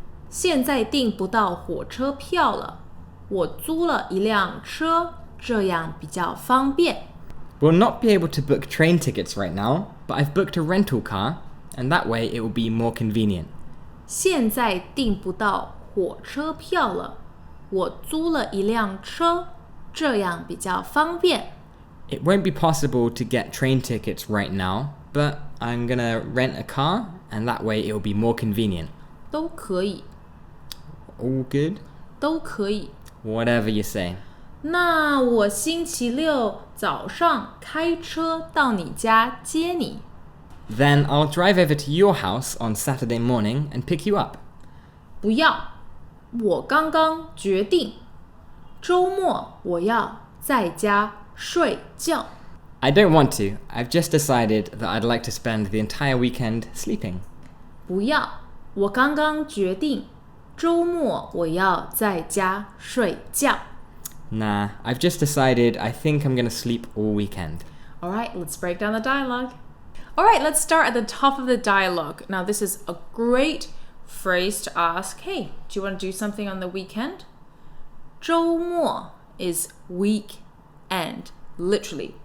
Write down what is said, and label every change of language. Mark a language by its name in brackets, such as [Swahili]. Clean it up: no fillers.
[Chinese] 现在订不到火车票了，我租了一辆车，这样比较方便。 [English] We'll not be able to book train tickets right now, but I've booked a rental car, and that way it will be more convenient. [Chinese] 现在订不到火车票了，我租了一辆车，这样比较方便。 [English] It won't be possible to get train tickets right now, but I'm gonna rent a car, and that way it will be more convenient. [Chinese] 都可以， [English] All good? [Chinese] 都可以。 [English] Whatever you say. [Chinese] 那我星期六早上开车到你家接你。 [English] Then I'll drive over to your house on Saturday morning and pick you up. [Chinese] 不要，我刚刚决定，周末我要在家睡觉。 [English] I don't want to. I've just decided that I'd like to spend the entire weekend sleeping. [Chinese] 不要，我刚刚决定，周末我要在家睡觉。 [English] Nah, I've just decided I think I'm gonna sleep all weekend. Alright, let's break down the dialogue. Alright, let's start at the top of the dialogue. Now, this is a great phrase to ask, hey, do you want to do something on the weekend? 周末 is weekend, literally.